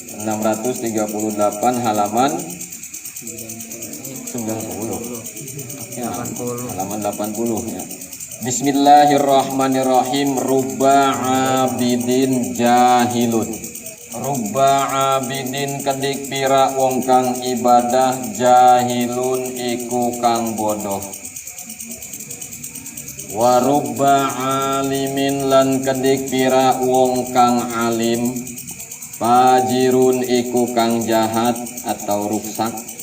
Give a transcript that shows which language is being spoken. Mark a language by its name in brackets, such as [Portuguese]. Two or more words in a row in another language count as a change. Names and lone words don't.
[Indonesian] 638 halaman 90. Ya, halaman 80 ya. [Arabic] Bismillahirrahmanirrahim. رب عابد جاهل. رب عابد [Javanese] kedik pira wong kang ibadah, jahilun iku kang bodoh. [Arabic] ورب عالم [Javanese] lan kedik pira wong kang alim, fajirun iku kang jahat [Indonesian] atau rusak.